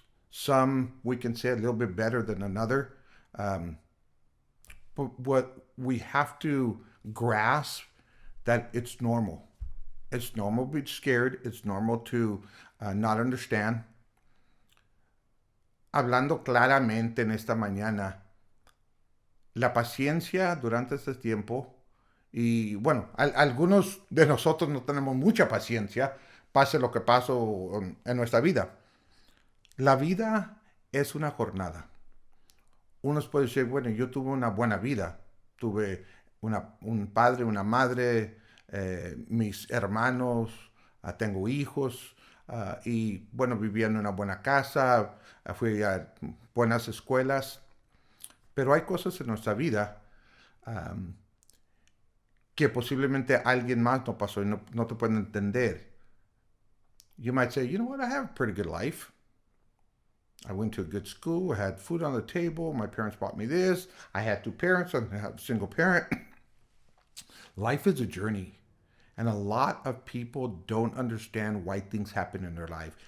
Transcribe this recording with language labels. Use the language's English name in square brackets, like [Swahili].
[English] Some we can say a little bit better than another. But what we have to grasp that it's normal. It's normal to be scared. It's normal to not understand. [Spanish] Hablando claramente en esta mañana, la paciencia durante este tiempo, y bueno, algunos de nosotros no tenemos mucha paciencia, pase lo que pase en nuestra vida. La vida es una jornada. Unos pueden decir, bueno, yo tuve una buena vida, tuve un padre, una madre, mis hermanos, tengo hijos, y bueno, vivía en una buena casa, fui a buenas escuelas, pero hay cosas en nuestra vida um, que posiblemente alguien más no pasó y no te pueden entender. [English] You might say, you know what, I have a pretty good life. I went to a good school, I had food on the table, my parents bought me this, I had two parents, I have a single parent. Life is a journey. And a lot of people don't understand why things happen in their life.